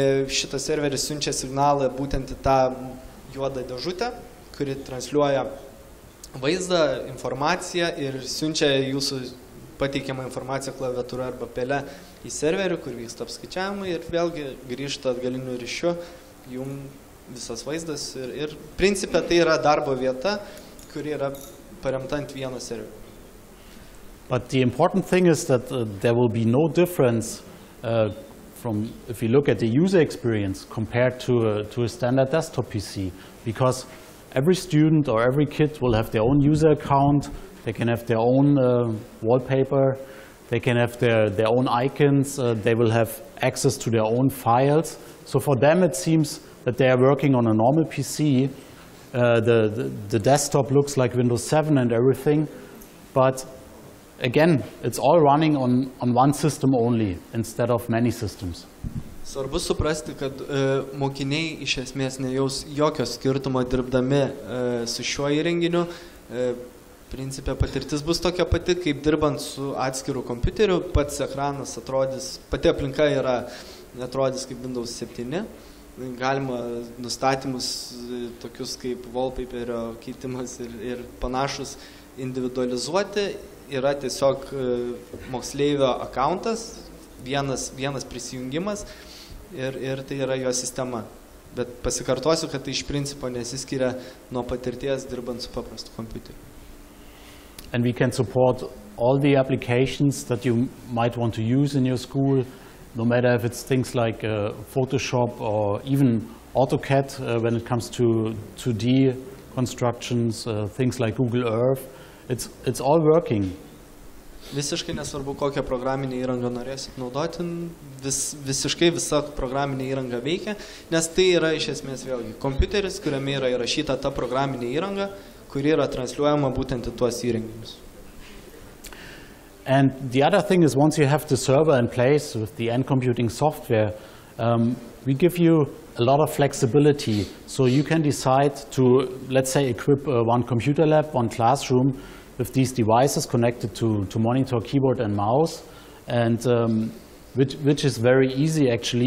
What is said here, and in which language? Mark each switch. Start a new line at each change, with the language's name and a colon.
Lithuanian: Šitas serveris siunčia signalą būtent į tą juodą dėžutę, kuri transliuoja vaizdą, informaciją ir siunčia jūsų pateikiamą informaciją klaviatūra arba pele į serverį, kur vyksta apskaičiavimai ir vėlgi grįžta atgaliniu ryšiu jums visas vaizdas ir principe tai yra darbo vieta, kuri yra paremta ant vieno serverio.
English: But the important thing is that there will be no difference from, if you look at the user experience compared to a standard desktop PC, because every student or every kid will have their own user account, they can have their own wallpaper, they can have their own icons, they will have access to their own files. So for them it seems that they are working on a normal PC. The desktop looks like Windows 7 and everything, but again, it's all running on one system only instead of many systems.
Lithuanian: Svarbu suprasti, kad mokiniai iš esmės nejaus jokio skirtumo dirbdami su šiuo įrenginiu. Principe patirtis bus tokia pati, kaip dirbant su atskiru kompiuteriu, pats ekranas atrodys, pati aplinka atrodys kaip Windows 7. Galima nustatymus tokius kaip wallpaperio keitimas ir panašus individualizuoti. Yra tiesiog moksleivio akauntas, vienas prisijungimas ir tai yra jo sistema. Bet pasikartosiu, kad tai iš principo nesiskiria nuo patirties dirbant su paprastu kompiuteriu.
English: And we can support all the applications that you might want to use in your school, no matter if it's things like Photoshop or even AutoCAD when it comes to 2D constructions, things like Google Earth. It's all working.
Lithuanian: Visiškai nesvarbu, kokią programinę įrangą norėsit naudoti, visiškai visa programinė įranga veikia, nes tai yra iš esmės vėlgi kompiuteris, kuriame yra įrašyta ta programinė įranga, kuri yra transliuojama būtent į tuos įrenginius.
English: And the other thing is, once you have the server in place with the NComputing software, we give you a lot of flexibility. So you can decide to, let's say, equip one computer lab, one classroom with these devices connected to monitor, keyboard and mouse, and which is very easy actually.